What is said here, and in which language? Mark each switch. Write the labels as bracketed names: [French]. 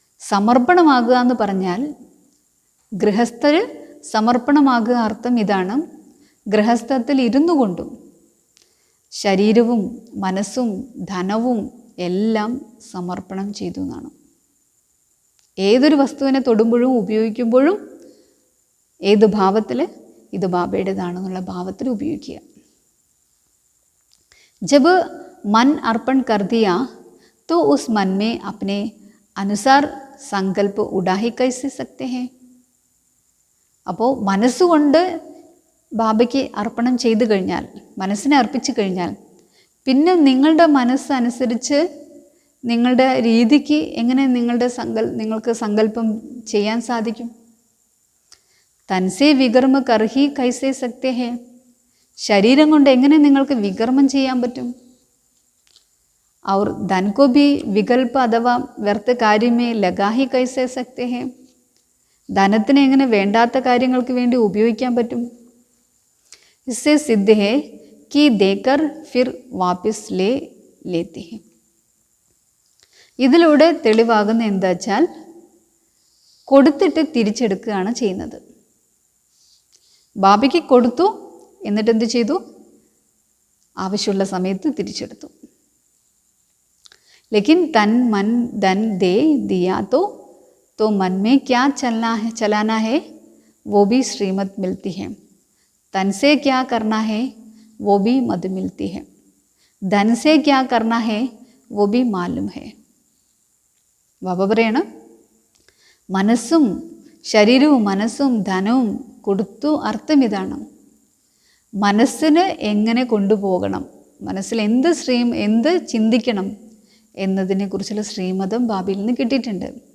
[Malayalam] സമർപ്പണമാകുക എന്ന് പറഞ്ഞാൽ ഗൃഹസ്ഥർ സമർപ്പണമാകുക അർത്ഥം ഇതാണ്, ഗൃഹസ്ഥത്തിൽ ഇരുന്നു കൊണ്ടും ശരീരവും മനസ്സും ധനവും എല്ലാം സമർപ്പണം ചെയ്തു എന്നാണ്. ഏതൊരു വസ്തുവിനെ തൊടുമ്പോഴും ഉപയോഗിക്കുമ്പോഴും ഏത് ഭാവത്തിൽ ഇത് ബാബയുടേതാണെന്നുള്ള ഭാവത്തിൽ ഉപയോഗിക്കുക. [Hindi] जब मन अर्पण कर दिया तो उस मन में अपने अनुसार संकल्प उड़ा ही कैसे सकते हैं. [Malayalam] അപ്പോൾ മനസ്സുകൊണ്ട് ബാബയ്ക്ക് അർപ്പണം ചെയ്തു കഴിഞ്ഞാൽ, മനസ്സിനെ അർപ്പിച്ചു കഴിഞ്ഞാൽ, പിന്നെ നിങ്ങളുടെ മനസ്സനുസരിച്ച് നിങ്ങളുടെ രീതിക്ക് എങ്ങനെ നിങ്ങൾക്ക് സങ്കല്പം ചെയ്യാൻ സാധിക്കും. [Hindi] തൻസേ വികർമ്മ കർഹി കൈസേ സക്തേ ഹേ. [Malayalam] ശരീരം കൊണ്ട് എങ്ങനെ നിങ്ങൾക്ക് വികർമ്മം ചെയ്യാൻ പറ്റും. [Hindi] और धन को भी विकल्प अथवा व्यर्थ कार्य में लगा ही कैसे सकते हैं. [Malayalam] ധനത്തിനെ എങ്ങനെ വേണ്ടാത്ത കാര്യങ്ങൾക്ക് വേണ്ടി ഉപയോഗിക്കാൻ പറ്റും. [Hindi] इससे सिद्ध है कि देकर फिर वापस ले लेते हैं. [Malayalam] ഇതിലൂടെ തെളിവാകുന്ന എന്താ വെച്ചാൽ കൊടുത്തിട്ട് തിരിച്ചെടുക്കുകയാണ് ചെയ്യുന്നത്. ബാബയ്ക്ക് കൊടുത്തു, എന്നിട്ട് എന്ത് ചെയ്തു, ആവശ്യമുള്ള സമയത്ത് തിരിച്ചെടുത്തു. [Hindi] लेकिन तन मन धन दे दिया तो मन में क्या चलाना है वो भी श्रीमत मिलती है. तन से क्या करना है वो भी मद मिलती है. धन से क्या करना है वो भी मालूम है. [Malayalam] ബാബ പറയണം, മനസ്സും ശരീരവും മനസ്സും ധനവും കൊടുത്തു. അർത്ഥം ഇതാണ്, മനസ്സിന് എങ്ങനെ കൊണ്ടുപോകണം, മനസ്സിൽ എന്ത് ചിന്തിക്കണം എന്നതിനെക്കുറിച്ചുള്ള ശ്രീമതം ബാബയിൽ നിന്ന് കിട്ടിയിട്ടുണ്ട്.